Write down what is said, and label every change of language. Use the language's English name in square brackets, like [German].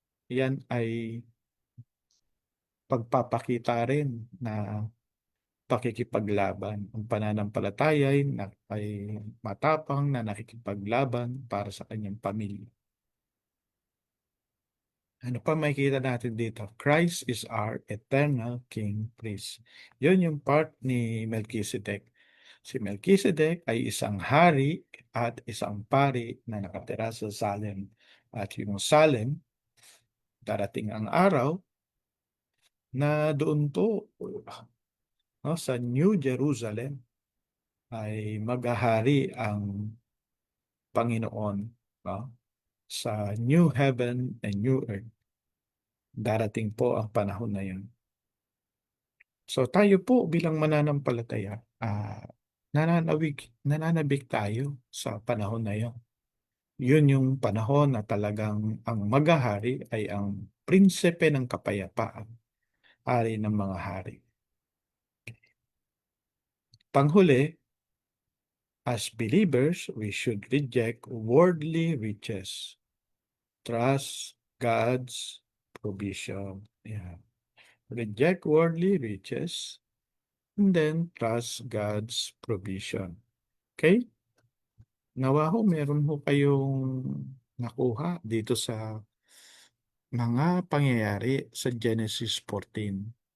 [Filipino] Yan ay pagpapakita rin na pakikipaglaban. Ang pananampalataya ay matapang na nakikipaglaban para sa kanyang pamilya. Ano pa makikita natin dito? [English] Christ is our eternal King Priest. [Filipino] Yun yung part ni Melchizedek. Si Melchizedek ay isang hari at isang pari na nakatira sa Salem. At yung Salem, darating ang araw na doon po, no, sa New Jerusalem ay maghahari ang Panginoon, no, sa New Heaven and New Earth. Darating po ang panahon na yun. So tayo po bilang mananampalataya, nananabik tayo sa panahon na yun. Yun yung panahon na talagang ang maghahari ay ang prinsipe ng kapayapaan, hari ng mga hari. Panghuli, [English] as believers, we should reject worldly riches. Trust God's provision. Yeah. Reject worldly riches and then trust God's provision. Okay? [Filipino] Nawa ho, meron ho kayong nakuha dito sa mga pangyayari sa Genesis 14.